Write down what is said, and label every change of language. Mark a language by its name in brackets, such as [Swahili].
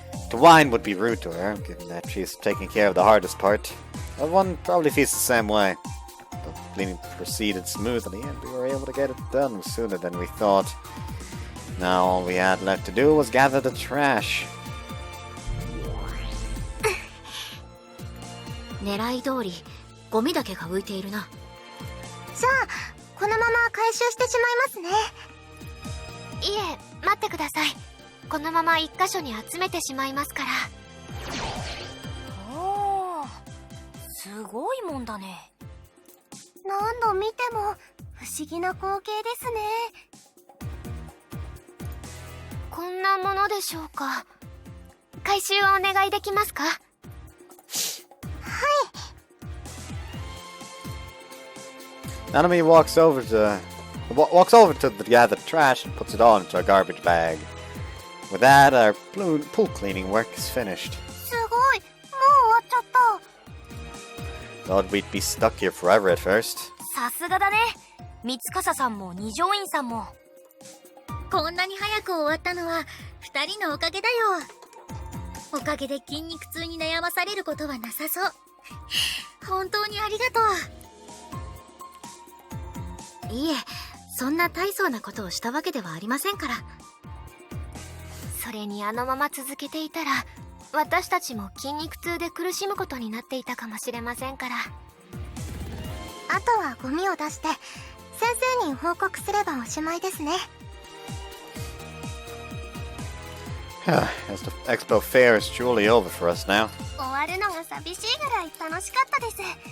[English] To whine would be rude to her, given that she's taking care of the hardest part. But one probably feels the same way. The cleaning proceeded smoothly, and we were able to get it done sooner than we thought. Now all we had left to do was gather the trash. [Japanese] 狙い通りゴミだけが浮いているな。じゃあこのまま回収してしまいますね。いえ、待ってください。このまま一箇所に集めてしまいますから。おー、すごいもんだね。何度見ても不思議な光景ですね。こんなものでしょうか。回収をお願いできますか？ [English] Nanami walks over to the gathered trash and puts it all into a garbage bag. With that, our pool cleaning work is finished. [Japanese] すごい、もう終わっちゃった。 [English] Thought we'd be stuck here forever at first. [Japanese] さすがだね。三笠さんも二条院さんも。こんなに早く終わったのは2人のおかげだよ。おかげで筋肉痛に悩まされることはなさそう。本当にありがとう。いえ、そんな大層なことをしたわけではありませんから。それにあのまま続けていたら私たちも筋肉痛で苦しむことになっていたかもしれませんから。あとはゴミを出して先生に報告すればおしまいですね。 [English] As the expo fair is truly over for us now. [Japanese] 終わるのが寂しいぐらい楽しかったです。